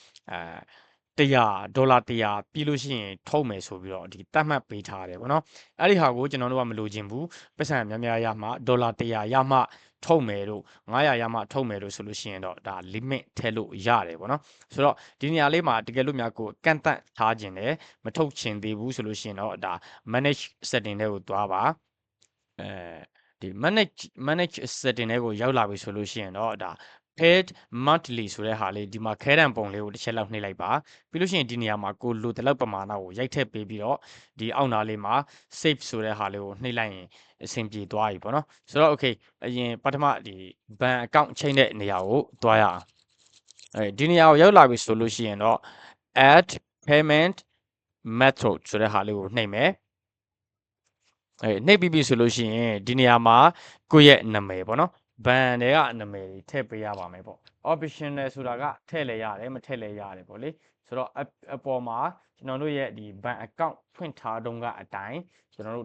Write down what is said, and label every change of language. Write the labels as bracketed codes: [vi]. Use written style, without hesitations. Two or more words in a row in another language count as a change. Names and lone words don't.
[my] $100 ပြီးလို့ရှိရင်ထုတ်မယ်ဆိုပြီးတော့ဒီတတ်မှတ်ပေးထားတယ်ပေါ့နော်အဲ့ဒီဟာကိုကျွန်တော်တို့ကမလိုချင်ဘူးပတ်စံများများရမှ$100ရမှထုတ်မယ်တို့900ရမှထုတ်မယ်တို့ဆိုလို့ရှိရင်တော့ဒါ limit ထည့်လို့ရတယ်ပေါ့နော်ဆိုတော့ဒီနေရာလေးမှာတကယ်လို့များကိုကန့်တန့်ထားခြင်းတယ်မထုတ်ချင်သေးဘူးဆိုလို့ရှိရင်တော့ဒါ [en] manage setting [my] တွေကိုသွားပါဒီ [en] manage setting [my] တွေကိုရောက်လာပြီ ဆိုလို့ရှိရင်တော့ဒါ [en] paid monthly [my] ဆိုတဲ့ဟာလေးဒီမှာခဲတံပုံလေးကိုတစ်ချက်လောက်နှိပ်လိုက်ပါပြီးလို့ရှိရင်ဒီနေရာမှာကိုလိုတဲ့လောက်ပမာဏကိုရိုက်ထည့်ပေးပြီးတော့ဒီအောက်နာလေးမှာ save ဆိုတဲ့ဟာလေးကိုနှိပ်လိုက်ရင်အဆင်ပြေသွားပြီပေါ့နော်ဆိုတော့ okay အရင်ပထမဒီဘန်အ ကောင့်ချိန်တဲ့နေရာကိုသွားရအောင်ဒီနေရာကိုရောက်လာပြီဆိုလို့ရှိရင်တော့ [en] add payment method [my] ဆိုတဲ့ဟာလေးကိုနှိပ်မယ်နှိပ်ပြီးပြီဆိုလို့ရှိရင်ဒီနေရာမှာကိုယ့်ရဲ့နာမည်ပေါ့နော်ဘန်တွေကနာမည်တွေထည့် ပေးရပါမယ်ပေါ့ optional ဆိုတာကထည့်လဲရတယ်မထည့်လဲရတယ်ပေါ့လေဆိုတော့အပေါ်မှာကျွန်တော်တို့ရဲ့ဒီဘန်အကောင့်ဖွင့်ထားတုန်းကအတိုင်းကျွန်တော်တို့